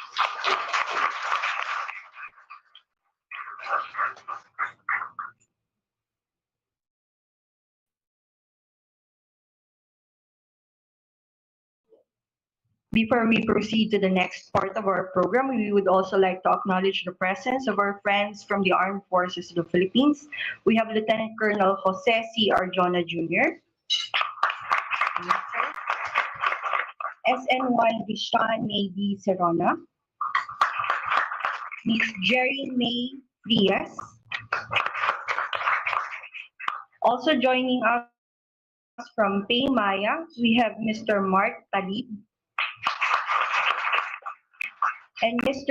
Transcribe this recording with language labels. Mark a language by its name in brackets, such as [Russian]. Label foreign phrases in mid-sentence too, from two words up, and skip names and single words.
[English] Before we proceed to the next part of our program, we would also like to acknowledge the presence of our friends from the Armed Forces of the Philippines. We have Lieutenant Colonel Jose C. Arjona Jr., SN1 Vishan May B. Serrona, Ms. Jerry May Frias. Also joining us from Paymaya, we have Mr. Mark Talib and Mr.